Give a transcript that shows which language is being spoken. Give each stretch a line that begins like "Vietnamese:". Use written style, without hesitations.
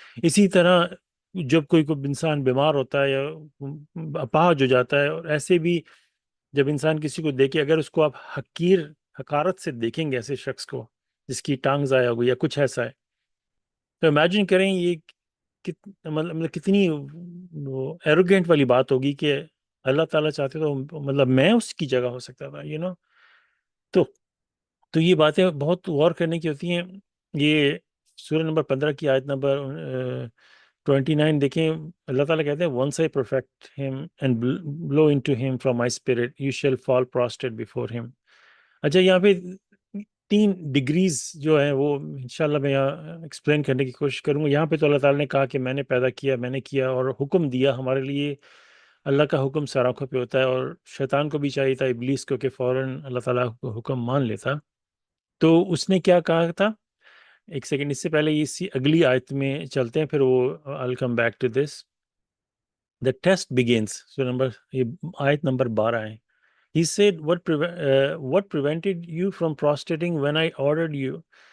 Urdu: اسی طرح جب کوئی انسان بیمار ہوتا ہے یا اپاہج ہو جاتا ہے، اور ایسے بھی جب انسان کسی کو دیکھے، اگر اس کو آپ حقارت سے دیکھیں گے ایسے شخص کو جس کی ٹانگ ضائع ہو گئی یا کچھ ایسا ہے، تو امیجن کریں یہ مطلب کتنی وہ ایروگینٹ والی بات ہوگی کہ اللہ تعالیٰ چاہتے تو مطلب میں اس کی جگہ ہو سکتا تھا. تو تو یہ باتیں بہت غور کرنے کی ہوتی ہیں. یہ سورہ نمبر 15 کی آیت نمبر 29 دیکھیں. اللہ تعالیٰ کہتے ہیں
English: once I perfect him and blow into him from my spirit you shall fall prostrate before him.
Urdu: اچھا، یہاں پہ 3 ڈگریز جو ہیں وہ انشاءاللہ میں یہاں ایکسپلین کرنے کی کوشش کروں گا. یہاں پہ تو اللہ تعالیٰ نے کہا کہ میں نے پیدا کیا، میں نے کیا اور حکم دیا. ہمارے لیے اللہ کا حکم سر آنکھوں پہ ہوتا ہے، اور شیطان کو بھی چاہیے تھا، ابلیس کو، کہ فوراً اللہ تعالیٰ کو حکم مان لیتا. تو اس نے کیا کہا تھا؟ ایک سیکنڈ، اس سے پہلے اسی اگلی آیت میں چلتے ہیں، پھر وہ
English: I'll come back to this. The test begins.
Urdu: یہ آیت نمبر 12 ہے.
English: He said, what prevented you from prostrating when I ordered you?